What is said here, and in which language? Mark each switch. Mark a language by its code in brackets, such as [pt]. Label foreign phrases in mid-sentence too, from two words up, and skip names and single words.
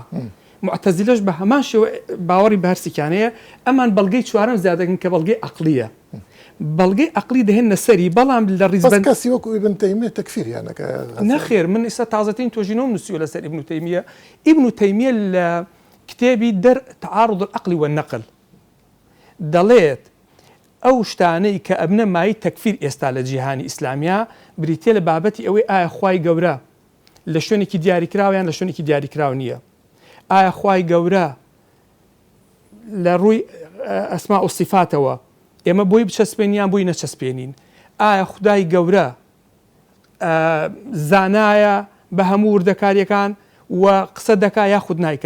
[ckb] معتەزیلەش بە هەمان شێوە باوەڕی بە هەرسێکیان هەیە. ئەمان بەڵگەی چوارەم زیادەکەن کە بەڵگەی عەقلیە. بەڵگەی عقلی دەهێنە سەری بەڵام لە بەس ڕیزبەن کەسی وەکو ئیبن تەیمیە تەکفیریانەکە نەخێر من ئێستا تازەترین تۆژینەوە نووسیوە لەسەر ئیبن تەیمیە. ئیبن تەیمیە لە کتێبی تعارض العقل والنقل دەڵێت ئەو شتانەی کە ئەبنە مای تەکفیر ئێستا لە جیهانی ئیسلامیا بریتێ لە بابەتی ئەوەی ئایا خوای گەورە لە شوێنێکی دیاریکراویان لە شوێنێکی دیاریکراو نییە، ئایا خوای گەورە لە ڕووی ئەسما و صفاتەوە ئێمە بۆی بچەسپێنیان بووی نەچەسپێنین، ئایا خدای گەورە زانایە بە هەموو وردەکاریەکان و قسە دەکا یاخود نایکا.